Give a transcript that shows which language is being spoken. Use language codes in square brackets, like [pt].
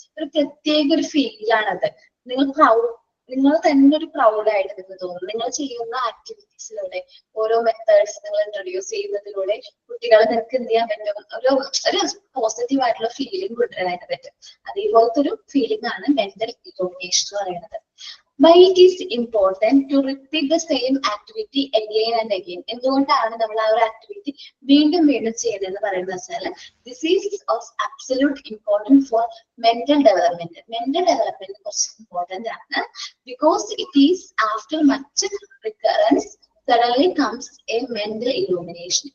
[ml] ഒരു പ്രത്യേക ഒരു ഫീലാണത്. നിങ്ങൾ തന്നെ ഒരു പ്രൗഡായിട്ട് നിങ്ങൾക്ക് തോന്നും. നിങ്ങൾ ചെയ്യുന്ന ആക്ടിവിറ്റീസിലൂടെ ഓരോ മെത്തേഡ്സ് നിങ്ങൾ ഇൻട്രൊഡ്യൂസ് ചെയ്യുന്നതിലൂടെ കുട്ടികളെ നിങ്ങൾക്ക് എന്ത് ചെയ്യാൻ പറ്റും, ഒരു പോസിറ്റീവ് ആയിട്ടുള്ള ഫീലിംഗ് കൊണ്ടുവരാനായിട്ട് പറ്റും. അതേപോലത്തെ ഒരു ഫീലിംഗ് ആണ് മെന്റൽ ഇലൂമിനേഷൻ എന്ന് പറയുന്നത്. [en] Why it is important to repeat the same activity again and again? [ml] എന്തുകൊണ്ടാണ് നമ്മൾ ആ ഒരു ആക്ടിവിറ്റി വീണ്ടും വീണ്ടും ചെയ്യുന്നതെന്ന് പറയുന്നത് വെച്ചാൽ [en] This is of absolute important for mental development. [ml] Mental development കുറച്ച് ഇമ്പോർട്ടന്റ് ആണ്. [en] Because it is after much recurrence suddenly comes a mental illumination.